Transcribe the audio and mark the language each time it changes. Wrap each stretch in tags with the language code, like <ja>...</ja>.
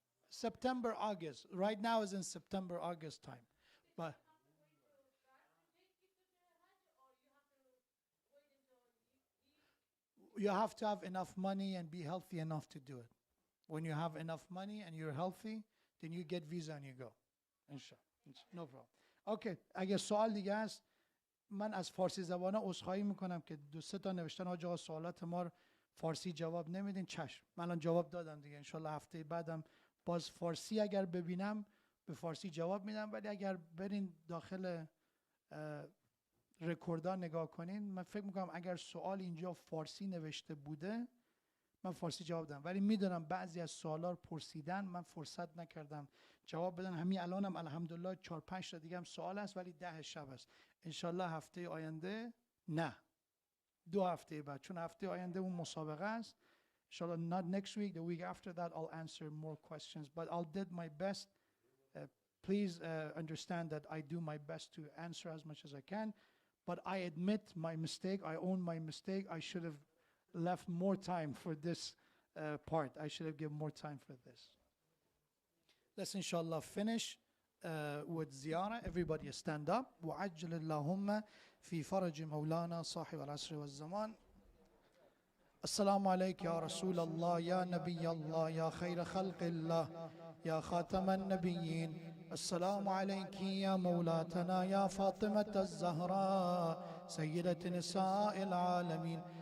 <en>September, August. Right now is in September, August time. But you have to have enough money and be healthy enough to do it. When you have enough money and you're healthy, then you get visa and you go. Inshallah. No problem.</en> <fa>Okay, اگه سوال دیگه است، من از فارسی زبانه عذرخواهی میکنم که 2-3 تا نوشتن حاج آقا سوالات ما رو فارسی جواب نمیدین. چشم، من الان جواب دادم دیگه. انشالله هفته بعدم باز فارسی اگر ببینم به فارسی جواب میدم، ولی اگر برین داخل رکوردها نگاه کنین، من فکر میکنم اگر سوال اینجا فارسی نوشته بوده من فارسی جواب دادم، ولی میدونم بعضی از سوالا رو پرسیدن من فرصت نکردم جواب بدم. همین الانم الحمدلله 4-5 تا دیگه هم سوال هست، ولی 10 شب است. انشالله هفته آینده، نه 2 هفته بعد، چون هفته آینده اون مسابقه است.</fa> <en>Inshallah, not next week, the week after that, I'll answer more questions. But I'll did my best. Please understand that I do my best to answer as much as I can. But I admit my mistake. I own my mistake. I should have left more time for this part. I should have given more time for this. Let's inshallah finish with ziyarah. Everybody stand up.</en> <ar>وعجل اللهم في فرج مولانا صاحب العصر والزمان. السلام عليك يا رسول الله، يا نبي الله، يا خير خلق الله، يا خاتم النبيين. السلام عليك يا مولاتنا يا فاطمة الزهراء سيدة نساء العالمين.</ar>